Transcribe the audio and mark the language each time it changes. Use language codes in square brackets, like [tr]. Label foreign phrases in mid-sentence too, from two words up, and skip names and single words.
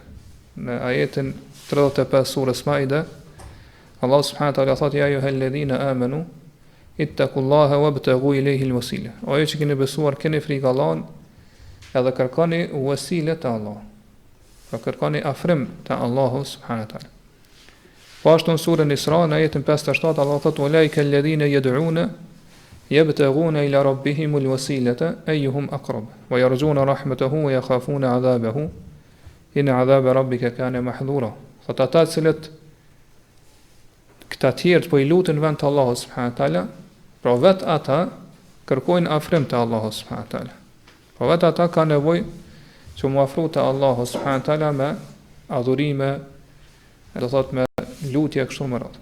[sq] Në ajetin 35 surës Maide, Allah [ar] سبحانه وتعالى thotë: "يا أيها الذين آمنوا اتقوا الله وابتغوا إليه الوسيلة." [sq] O ju që keni besuar, keni frikë Allahut edhe kërkoni wasile të Allahut. Pra kërkoni afrim të Allahut [ar] سبحانه وتعالى. [sq] Po ashtu në surën Isra, në ajetin 57, Allah thotë: [ar] "أولئك الذين يدعون يبتغون إلى ربهم الوسيلة أيهم أقرب ويرجون رحمته ويخافون عذابه إن عذاب ربك كان محذورا." [sq] Sot ata të cilët këta tjerë po i lutin vend të Allahut [ar] سبحانه وتعالى, [sq] pra vet ata kërkojnë afrim të Allahut [ar] سبحانه وتعالى. [sq] Pra vet ata kanë nevojë që mu afru të Allahut [ar] سبحانه وتعالى [sq] me adhurime, do thot me lutje kështu më radh.